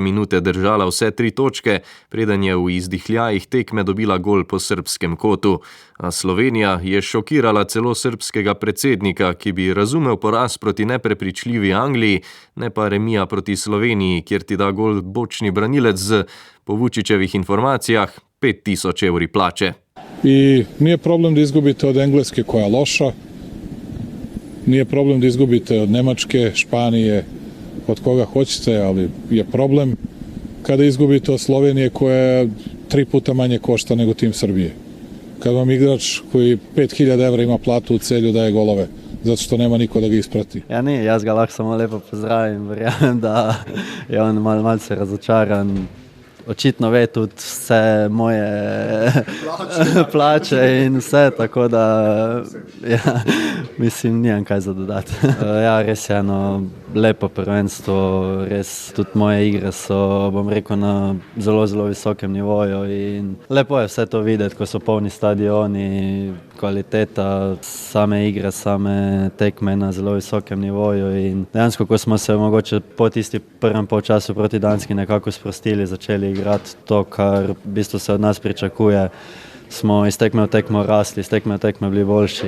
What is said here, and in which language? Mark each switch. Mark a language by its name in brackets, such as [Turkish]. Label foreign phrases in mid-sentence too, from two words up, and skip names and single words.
[Slovenian] minute držala vse 3 točke, preden je v izdihljajih tekme dobila gol po srbskem kotu. A Slovenija je šokirala celo srbskega predsednika, ki bi razumel poraz proti neprepričljivi Angliji, ne pa remija proti Sloveniji, kjer ti da gol bočni branilec z, po Vučićevih informacijah, 5000 evri plače. [Serbian] I nije problem da izgubite od Engleske koja je loša, nije problem da izgubite od Nemačke, Španije, od koga hoćete, ali je problem kada izgubite od Slovenije koja je 3 puta manje košta nego tim Srbije. Kad vam igrač koji 5000 evra ima platu u Celju daje golove, zato što nema niko da ga isprati. [Slovenian] Ja ne, jaz ga lahko samo lepo pozdravim, verjamem, da je on malce razočaran. Očitno ve tudi vse moje plače in vse, tako da ja, mislim, nimam kaj za dodati. Ja, res je eno lepo prvenstvo, res tudi moje igre so, bom rekel, na zelo, zelo visokem nivoju in lepo je vse to videti, ko so polni stadioni, kvaliteta same igre, same tekme na zelo visokem nivoju in dejansko, ko smo se mogoče po tisti prvem polčasu proti Danski nekako sprostili, začeli igrati to, kar v bistvu se od nas pričakuje, smo iz tekme v tekmo rasli, iz tekme v tekme bili boljši.